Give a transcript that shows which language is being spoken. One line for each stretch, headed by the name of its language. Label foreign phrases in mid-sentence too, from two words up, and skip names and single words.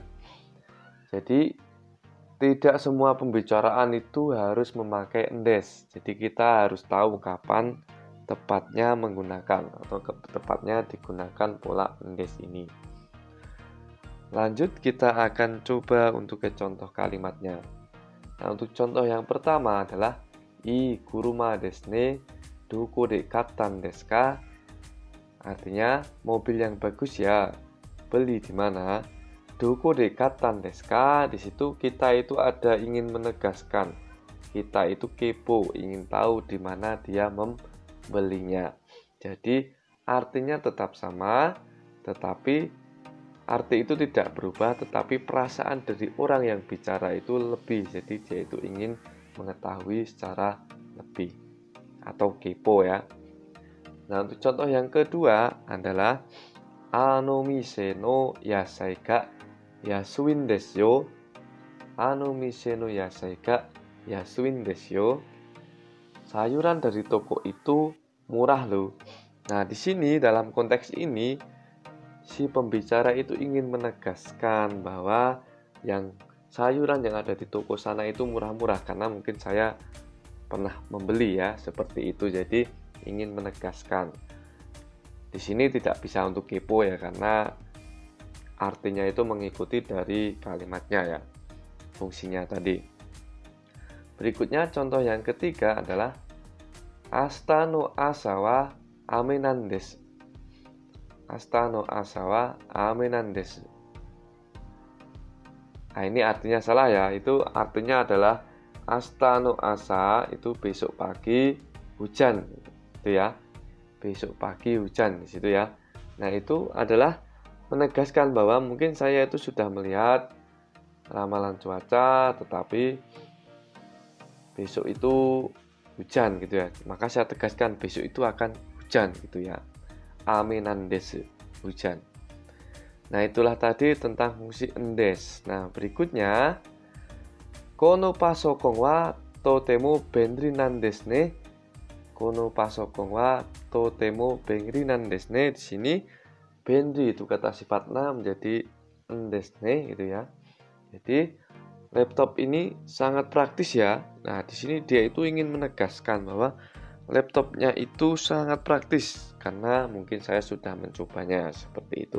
Indonesian: Jadi tidak semua pembicaraan itu harus memakai endes. Jadi kita harus tahu kapan tepatnya menggunakan atau tepatnya digunakan pola endes ini. Lanjut, kita akan coba untuk ke contoh kalimatnya. Nah, untuk contoh yang pertama adalah
Japanese: いい車ですね、どこで買ったんですか?
Indonesian: Artinya mobil yang bagus ya, beli di mana?
Japanese: どこで買ったんですか?
Indonesian: Di situ kita itu ada ingin menegaskan, kita itu kepo, ingin tahu di mana dia membelinya. Jadi artinya tetap sama, tetapi arti itu tidak berubah, tetapi perasaan dari orang yang bicara itu lebih. Jadi dia itu ingin mengetahui secara lebih atau kepo ya. Nah, untuk contoh yang kedua adalah
Japanese: あの店の野菜が安いんですよ. あの店の野菜が安いんですよ.
Indonesian: Sayuran dari toko itu murah loh. Nah, di sini dalam konteks ini si pembicara itu ingin menegaskan bahwa yang sayuran yang ada di toko sana itu murah-murah karena mungkin saya pernah membeli ya, seperti itu. Jadi ingin menegaskan. Di sini tidak bisa untuk kepo ya, karena artinya itu mengikuti dari kalimatnya ya, fungsinya tadi. Berikutnya contoh yang ketiga adalah
Japanese: 明日の朝は雨なんです. 明日の朝は雨なんです.
Indonesian: Nah, ini artinya salah ya. Itu artinya adalah
Japanese: 明日の朝
Indonesian: itu besok pagi hujan, itu ya. Besok pagi hujan di situ ya. Nah, itu adalah menegaskan bahwa mungkin saya itu sudah melihat ramalan cuaca, tetapi besok itu hujan gitu ya. Maka saya tegaskan besok itu akan hujan gitu ya.
Japanese: 雨なんです, hujan.
Indonesian: Nah, itulah tadi tentang fungsi endes. Nah, berikutnya
Japanese: このパソコンはとても便利なんですね. このパソコンはとても便利なんですね.
Indonesian: Di sini benri itu kata sifat na menjadi endes ne gitu ya. Jadi laptop ini sangat praktis ya. Nah, di sini dia itu ingin menegaskan bahwa laptopnya itu sangat praktis karena mungkin saya sudah mencobanya seperti itu.